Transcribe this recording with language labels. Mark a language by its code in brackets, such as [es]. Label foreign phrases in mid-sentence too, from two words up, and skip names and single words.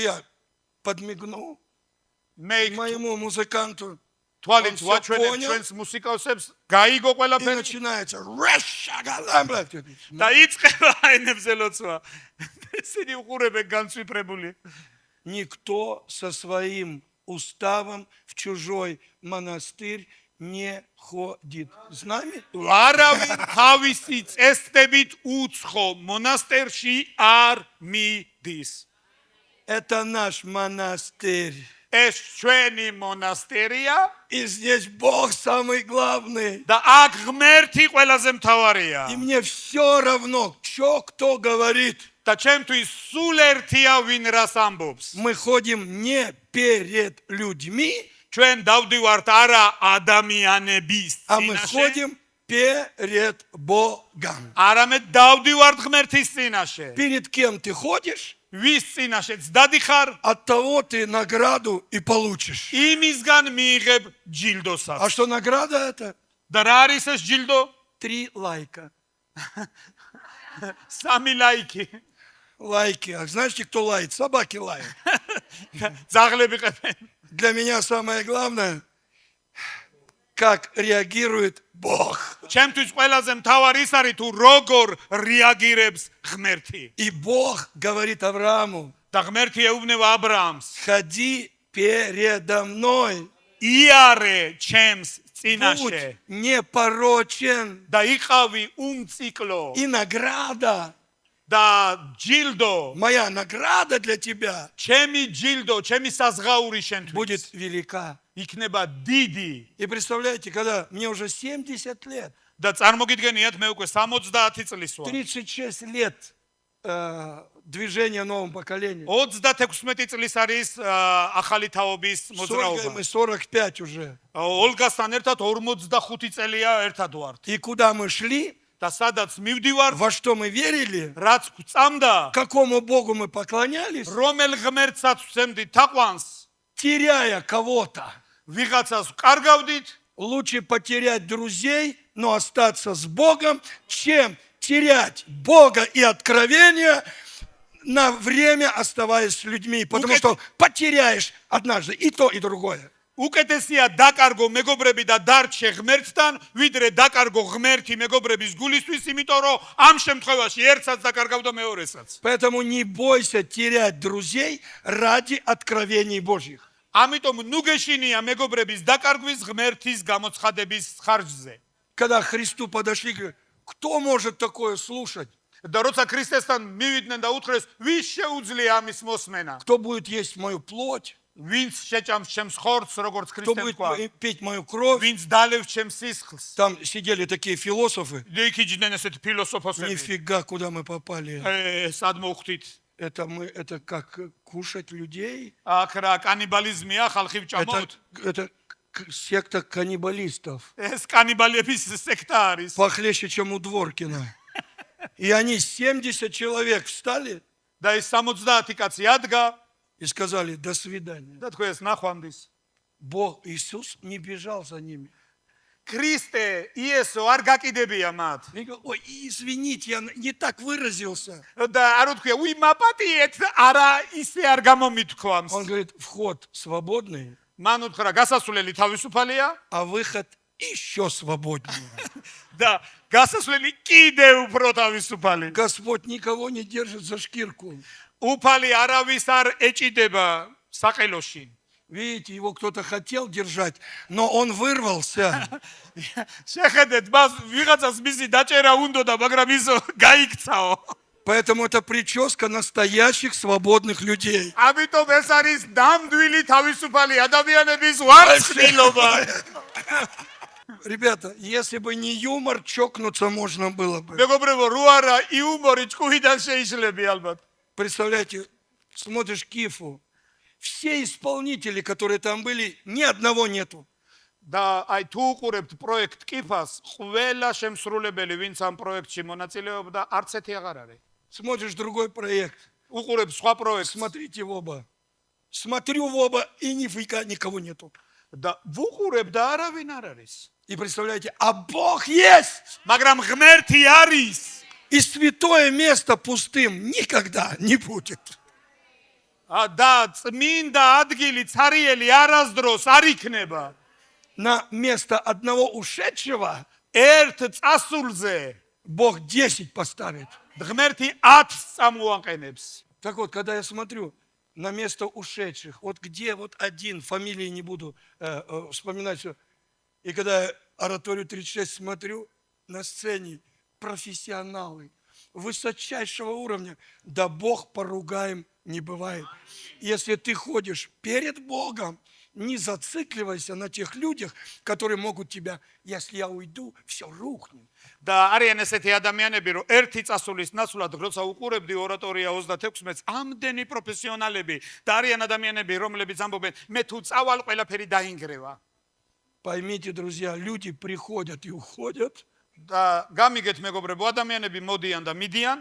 [ru] И я подмигнул [ka] მე [ru] моему музыканту. [ka] თვალით [ru] всё [ka] ვაჩვენებ [ru] понял? [ka] ჩვენს მუსიკოსებს, გაიგო [ru] И [ka] ყველაფერი [ru] начинается. [ka] და იწყება ენებზე ლოცვა. ესენი უყურებენ განცვიფრებული. [ru] Никто со своим уставом в чужой монастырь не ходит. С нами? [ka] არავინ თავისი წესდებით უცხო მონასტერში არ მიდის. [ru] Это наш монастырь. [ka] ეს ჩვენი მონასტერია [ru] И здесь Бог самый главный. [ka] და აქ ღმერთი ყველაზე მთავარია. [ru] И мне все равно, что кто говорит. [ka] და ჩემთვის სულ ერთია ვინ რას ამბობს. [ru] Мы ходим не перед людьми, [ka] ჩვენ დავდივართ არა ადამიანების [ru] а мы [ka] წინაშე, [ru] ходим перед Богом. [ka] არამედ დავდივართ ღმერთის წინაშე. [ru] Перед кем ты ходишь, [ka] ვის წინაშეც დადიხარ, [ru] от того ты награду и получишь. [ka] იმისგან მიიღებ [ru] А [ka] ჯილდოსაც. [ru] что награда это? [ka] და რა არის ეს ჯილდო? [ru] 3 лайка. [ka] 3 ლაიკი. [ru] Лайки. А знаете, кто лает? Собаки лают. [ka] ძაღლები ყებენ. [ru] Для меня самое главное, как реагирует Бог. [ka] ჩემთვის ყველაზე მთავარი ის არის თუ როგორ რეაგირებს ღმერთი. [ru] И Бог говорит Аврааму, [ka] და ღმერთი ეუბნება აბრაამს, [ru] ходи передо мной, [ka] იარე ჩემს [ru] будь [ka] წინაშე [ru] непорочен, [ka] და იყავი უმციკლო [ru] и награда, [ka] და ჯილდო, [ru] моя награда для тебя [ka] ჩემი ჯილდო, ჩემი საზღაური [ru] будет [ka] შენთვის [ru] велика. [ka] იქნება დიდი. [ru] И представляете, когда мне уже 70 лет, [ka] და წარმოგიდგენიათ მე უკვე 70 წლის ვარ. [ru] 36 лет движения нового поколения. [ka] 36 წლის არის ახალი თაობის [ru] С [ka] მოძრაობა. [ru] Ольгой мы 45 уже. [ka] ოლგასთან ერთად 45 წელია ერთად ვართ. [ru] И куда мы шли, [ka] და სადაც მივდივართ, [ru] во что мы верили, [ka] რაც გვწამდა, [ru] какому Богу мы поклонялись, [ka] რომელ ღმერთსაც ვცემდით თაყვანს, [ru] теряя кого-то. [ka] ვიღაცას ვკარგავდით, [ru] Лучше потерять друзей, но остаться с Богом, чем терять Бога и откровение на время, оставаясь с людьми. Потому что потеряешь однажды и то, и другое. [ka] უკეთესია დაკარგო მეგობრები და დარჩე ღმერთთან, ვიდრე დაკარგო ღმერთი მეგობრების გულისთვის, იმიტომ რომ ამ შემთხვევაში ერთსაც დაკარგავ და მეორესაც. [ru] Поэтому не бойся терять друзей ради откровений Божьих. [ka] ამიტომ ნუ გეშინია მეგობრების დაკარგვის ღმერთის გამოცხადების ხარჯზე. [ru] Когда к Христу подошли, говорят, кто может такое слушать? [ka] და როცა ქრისტესთან მივიდნენ და უთხრეს, ვის შეუძლია ამის მოსმენა? [ru] Кто будет есть мою плоть? [ka] ვინც შეჭამს ჩემს ხორცს, როგორც [ru] Кто [ka] ქრისტე [ru] будет [ka] თქვა? [ru] пить мою кровь? [ka] ვინც დალევს ჩემს სისხლს? [ru] Там сидели такие философы. [ka] იქიჯდნენ ესეთი ფილოსოფოსები. [ru] Нифига, куда мы попали. [ka] სად მოვხდით? [ru] Это как кушать людей? [ka] აქ რა კანიბალიზმია, ხალხი ვჭამოთ? [ru] Это секта каннибалистов. [ka] ეს კანიბალების სექტა არის. [ru] Похлеще, чем у Дворкина. И они 70 человек встали [ka] და ეს 70 კაცი ადგა [ru] и сказали, до свидания. [ka] და თქვენს ნახვამდის. [ru] Бог Иисус не бежал за ними. [ka] ქრისტე იესო არ გაკიდებია მათ. [ru] И говорит, ой, извините, я не так выразился. [ka] და არ უთქვია, უი მაპატიეთ, არა ისე არ გამომითქვამს. [ru] Он говорит, вход свободный, [ka] მან უთხრა, გასასვლელი თავისუფალია [ru] а выход еще свободнее. [ka] და გასასვლელი კიდევ უფრო თავისუფალი. [ru] Господь никого не держит за шкирку. [ka] უფალი არავის არ ეჭიდება საყელოში. [ru] Видите, его кто-то хотел держать, но он вырвался. [ka] შეხედეთ, მას ვიღაცას მისი დაჭერა უნდოდა, მაგრამ ის გაიქცაო. [ru] Поэтому это прическа настоящих свободных людей. [ka] ამიტომ ეს არის ნამდვილი თავისუფალი ადამიანების ვარცხნილობა. [ru] Ребята, если бы не юмор, чокнуться можно было бы. [ka] მეგობრებო, რო არა იუმორი ჭკუიდან შეიძლება ალბათ. [ru] Представляете, смотришь Кифу, все исполнители, которые там были, ни одного нету. [ka] და აი თუ უყურებთ პროექტ კიფას, ყველა შემსრულებელი, ვინც ამ პროექტში მონაწილეობდა, არც ერთი აღარ არის. [ru] Смотришь другой проект, [ka] უყურებ სხვა პროექტს [ru] смотрите в оба. Смотрю в оба, и нифига никого нету. [ka] და ვუყურებ და არავინ არ არის. [ru] И представляете, а Бог есть! [ka] მაგრამ ღმერთი არის. [ru] И святое место пустым никогда не будет. [ka] და წმინდა ადგილი цариელი არასდროს არ იქნება. [ru] На место одного ушедшего [ka] ერთ წასულზე [ru] Бог 10 поставит. [ka] ღმერთი 10 წამოაყენებს. [ru] Так вот, когда я смотрю на место ушедших, вот где вот один, фамилии не буду вспоминать все, и когда я ораторию 36 смотрю, на сцене профессионалы высочайшего уровня, да Бог поругаем не бывает. Если ты ходишь перед Богом, не зацикливайся на тех людях, которые могут тебя, если я уйду, все рухнет. [ka] და არიან ესეთი ადამიანები, რომ ერთი წასulis ნაცვლად, როცა უყურებდი ორატორია 36-ს, ამდენი პროფესიონალები და არიან ადამიანები, რომლებიც ამბობენ, მე თუ წავალ, ყველაფერი დაინგრევა. [ru] Поймите, друзья, люди приходят и уходят, [ka] და გამიგეთ მეგობრებო, ადამიანები მოდიან და მიდიან,